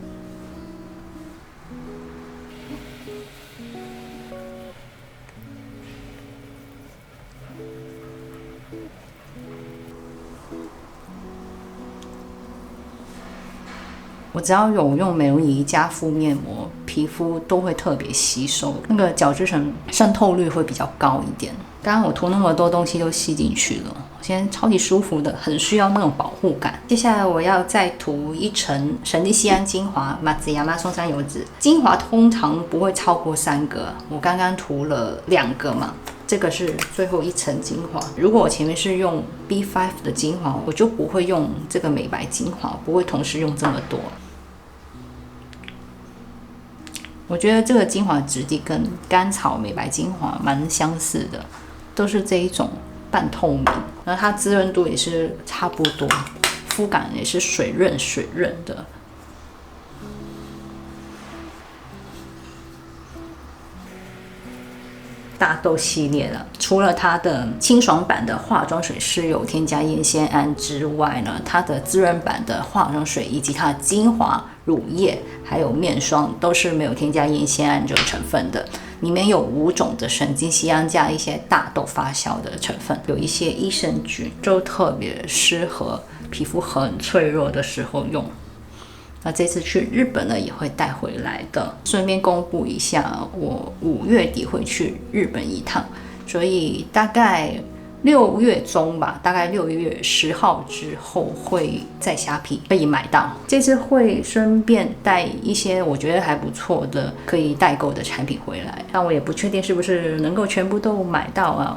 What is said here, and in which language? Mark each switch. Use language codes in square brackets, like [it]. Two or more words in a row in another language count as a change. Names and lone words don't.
[zh] 我只要有用美容儀加敷面膜，皮膚都会特別吸收，那個角質層滲透率會比較高一點。剛剛我塗那麼多東西都吸進去了，現在超級舒服的，很需要那種保護感。接下來我要再塗一層神經酰胺精華，馬自亞麻松山油脂精華通常不会超過3個，我剛剛塗了2個嘛。這個是最後一層精華。如果我前面是用 B5 的精華，我就不會用這個美白精華，不會同時用這麼多。我覺得這個精華質地跟甘草美白精華蠻相似的，都是這一種半透明，然後它滋潤度也是差不多，膚感也是水潤的。大豆系列了，除了它的清爽版的化妝水是有添加葉酰胺之外呢，它的滋潤版的化妝水以及它的精華、乳液還有面霜都是沒有添加葉酰胺這個成分的。裡面有5種的神經酰胺加一些大豆發酵的成分，有一些益生菌，就特別適合皮膚很脆弱的時候用。那這次去日本呢，也會帶回來的。順便公布一下，我5月底會去日本一趟，所以大概6月中吧，大概6月10號之後會在蝦皮可以買到。這次會順便帶一些我覺得還不錯的可以代購的產品回來，但我也不確定是不是能夠全部都買到啊。